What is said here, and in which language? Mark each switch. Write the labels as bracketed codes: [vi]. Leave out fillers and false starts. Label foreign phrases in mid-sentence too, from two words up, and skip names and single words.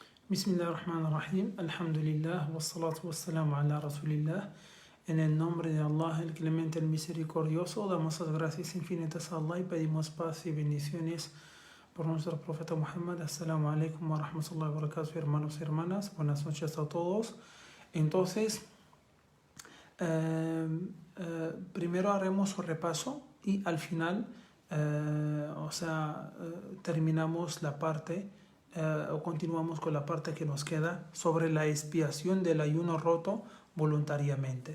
[ar] بسم الله الرحمن الرحيم. الحمد لله. والصلاة والسلام على رسول الله. [es] En el nombre de Allah, el clemente, el misericordioso, damos las gracias infinitas a Allah y pedimos paz y bendiciones por nuestro profeta Muhammad. [ar] السلام عليكم ورحمة الله وبركاته, [es] hermanos y hermanas. Buenas noches a todos. Entonces, primero haremos un repaso y al final, terminamos la parte o continuamos con la parte que nos queda sobre la expiación del ayuno roto voluntariamente.